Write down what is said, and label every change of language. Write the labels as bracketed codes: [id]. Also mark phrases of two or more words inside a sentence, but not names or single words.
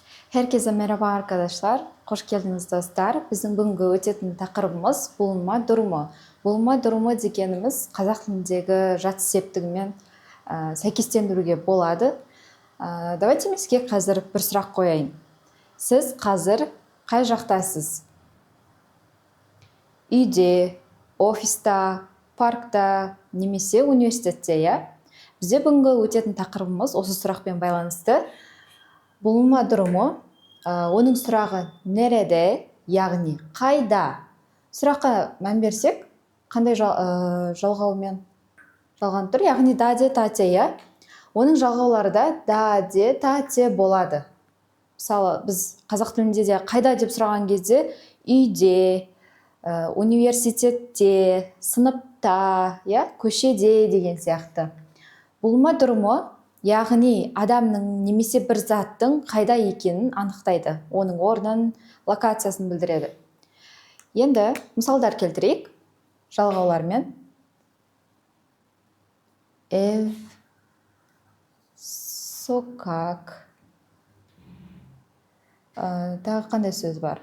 [tr] Herkese merhaba arkadaşlar. Hoş geldiniz dostlar. Bizim [kk] бүгінгі өтетін тақырыбымыз [tr] bulunma durumu. Bulunma durumu [kk] дегеніміз қазақ тіліндегі жат септігімен сәйкестендіруге болады. Давайте мен сізге қазір бір сұрақ қояйын. Сіз қазір қай жақтасыз? Үйде, офиста, паркта, немесе университетте, иә? Бізде бүгінгі өтетін тақырыбымыз осы сұрақпен байланысты. [tr] Bulunma durumu, [kk] оның сұрағы нереде, яғни қайда? Сұраққа мән берсек, қандай жалғаумен жалғанып тұр? Яғни да, де, та, те, иә? Оның жалғаулары да да, де, та, те болады. Мысалы, біз қазақ тілінде де қайда деп сұраған кезде үйде, университетте, сыныпта, иә, көшеде деген сияқты. [tr] Bulunma durumu [kk] яғни адамның немесе бір заттың қайда екенін анықтайды. Оның орнын, локациясын білдіреді. Енді мысалдар келтірейік жалғаулармен. [tr] Ev, sokak. [kk] Тағы қандай сөз бар?